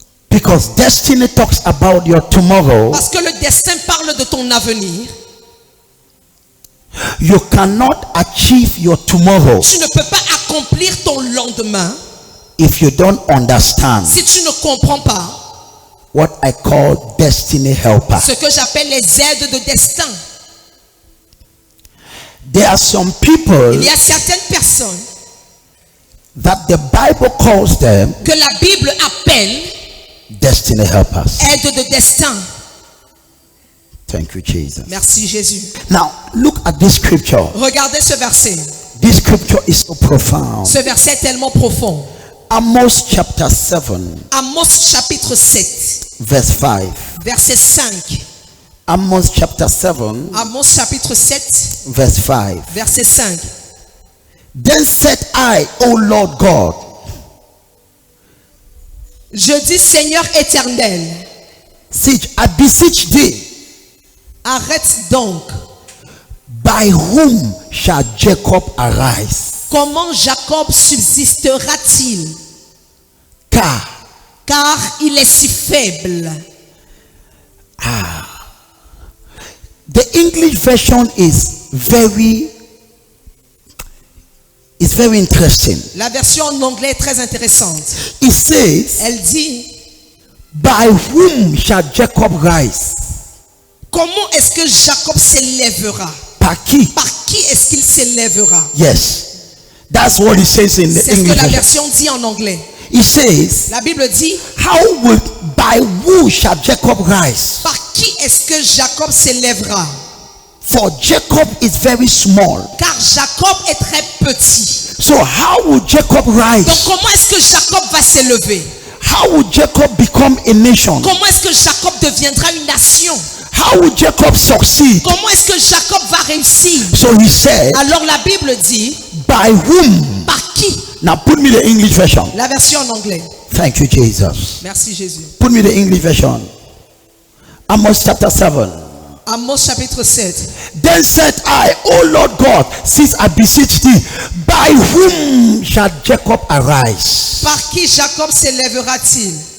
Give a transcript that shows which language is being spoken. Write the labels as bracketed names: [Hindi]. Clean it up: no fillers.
[English] Because destiny talks about your tomorrow. [French] Parce que le destin parle de ton avenir. [English] You cannot achieve your tomorrow [French] Tu ne peux pas accomplir ton lendemain [English] if you don't understand [French] si tu ne comprends pas [English] what I call destiny helpers. [French] ce que j'appelle les aides de destin. [English] There are some people [French] Il y a certaines personnes [English] that the Bible calls them [French] que la Bible appelle [English] destiny helpers. [French] aides de destin. [English] Thank you, Jesus. [French] Merci Jésus. [English] Now, look at this scripture. [French] Regardez ce verset. [English] This scripture is so profound. [French] Ce verset est tellement profond. [English] Amos chapter 7, [French] Amos chapitre 7, [English] verse 5. [French] verset 5. [English] Amos chapter 7, [French] Amos chapitre 7, [English] verse 5. [French] verset 5. [English] Then said I, O Lord God, [French] Je dis Seigneur éternel, [English] I beseech thee, [French] arrête donc. [English] by whom shall Jacob arise? [French] Comment Jacob subsistera-t-il? Car il est si faible. [English] The English version is very interesting. [French] La version en anglais est très intéressante. [English] It says, [French] Elle dit, [English] by whom shall Jacob rise? [French] comment est-ce que Jacob s'élèvera? Par qui? Par qui est-ce qu'il s'élèvera? [English] Yes. That's what it says in the [French] C'est ce que [English] English [French] la [English] version. [French] version dit en anglais. [English] It says, [French] La Bible dit, [English] by who shall Jacob rise? [French] par qui est-ce que Jacob s'élèvera? [English] For Jacob is very small. [French] Car Jacob est très petit. [English] So how will Jacob [French] Donc [English] rise? [French] comment est-ce que Jacob va s'élever? [English] How will Jacob become a nation? [French] Comment est-ce que Jacob deviendra une nation? [English] How will Jacob succeed? [French] Comment est-ce que Jacob va réussir? [English] So he said, [French] Alors la Bible dit, [English] by whom? [French] par qui? [English] Now put me the English version. [French] La version en anglais. [English] Thank you, Jesus. [French] Merci Jésus. [English] Put me the English version. Amos chapter 7. [French] Amos chapitre 7. [English] Then said I, O Lord God, since I beseech thee, by whom shall Jacob arise? [French] Par qui Jacob s'élèvera-t-il?